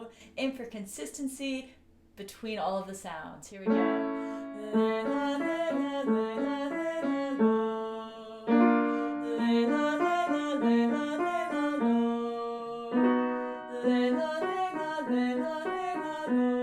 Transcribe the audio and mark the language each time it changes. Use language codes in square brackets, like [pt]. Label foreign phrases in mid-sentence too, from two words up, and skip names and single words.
[en] Aim for consistency between all of the sounds. Here we go. Le, la, le, la, le, la, le, la, lo. Le, la, le, la, le, la, le, la, lo. Le, la, le, la, le, la, le, la, lo.